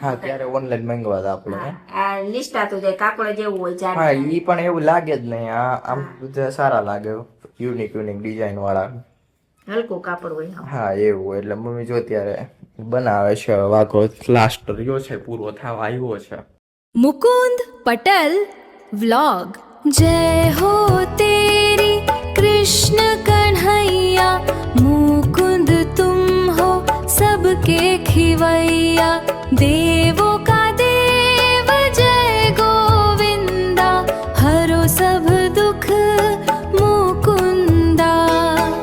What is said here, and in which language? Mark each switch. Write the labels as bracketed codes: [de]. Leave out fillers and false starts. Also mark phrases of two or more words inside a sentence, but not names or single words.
[gu] હા, ત્યારે ઓનલાઈન મંગાવ્યા હતા આપણે. આ નિષ્ઠાતું જાય કાપડ જેવું હોય ચાર. હા, ઈ પણ એવું લાગે જ નહીં. આ આમ બધા સારા લાગે, [en] unique design [gu] વાળા, હલકું કાપડ હોય. હા એવું. એટલે મમ્મી જો ત્યારે બનાવે છે. વાઘો લાસ્ટ રહ્યો છે, પૂરો થવા આવ્યો છે. [hi] मुकुंद पटल व्लॉग। जय हो तेरी कृष्ण कन्हैया, मुकुंद तुम हो सबके खिवैया, देवों का देव जय गोविंदा, हरो सब दुख मुकुंदा।